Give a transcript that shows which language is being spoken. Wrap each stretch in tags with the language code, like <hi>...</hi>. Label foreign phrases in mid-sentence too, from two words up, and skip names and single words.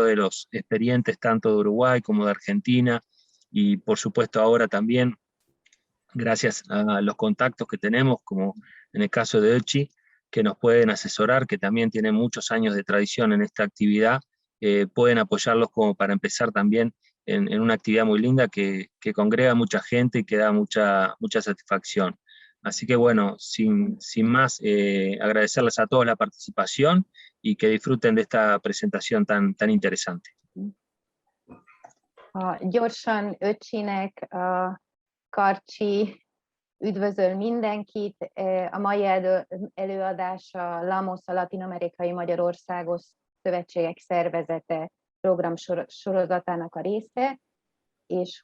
<es>de los experientes tanto de Uruguay como de Argentina, y por supuesto ahora también, gracias a los contactos que tenemos, como en el caso de Ötzi, que nos pueden asesorar, que también tienen muchos años de tradición en esta actividad, pueden apoyarlos como para empezar también en una actividad muy linda que congrega mucha gente y que da mucha satisfacción. Así que bueno, sin más, agradecerles a todos la participación y que disfruten de esta presentación tan interesante.</es> <hu>Gyorsan Ötzinek, Karcsi üdvözöl mindenkit. A mai előadás a LAMOS, a Latin-amerikai Magyarországos Szövetségek Szervezete programsorozatának a része, és</hu>